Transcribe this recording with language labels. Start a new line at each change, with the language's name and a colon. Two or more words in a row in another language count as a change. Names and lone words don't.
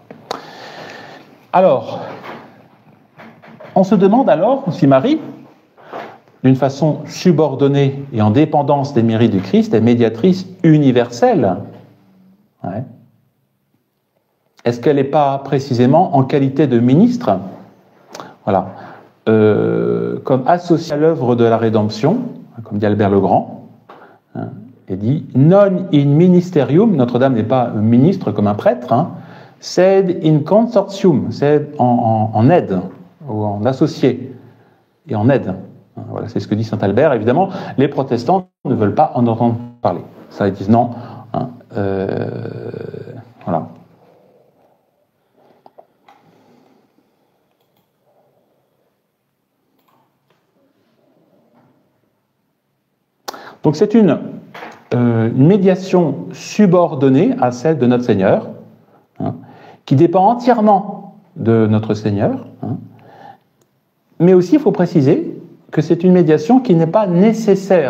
French: Alors, on se demande alors si Marie, d'une façon subordonnée et en dépendance des mérites du Christ, est médiatrice universelle. Ouais. Est-ce qu'elle n'est pas précisément en qualité de ministre, voilà, comme associée à l'œuvre de la rédemption, comme dit Albert le Grand, hein, et dit «
Latin: Non in ministerium »,
French: Notre-Dame n'est pas un ministre comme un prêtre, hein, «
Latin: sed in consortium »,
French: c'est en aide, ou en associé, et en aide. Voilà, c'est ce que dit saint Albert. Évidemment, les protestants ne veulent pas en entendre parler. Ça, ils disent non. Hein, voilà. Donc c'est une médiation subordonnée à celle de notre Seigneur, hein, qui dépend entièrement de notre Seigneur, hein, mais aussi, il faut préciser que c'est une médiation qui n'est pas nécessaire.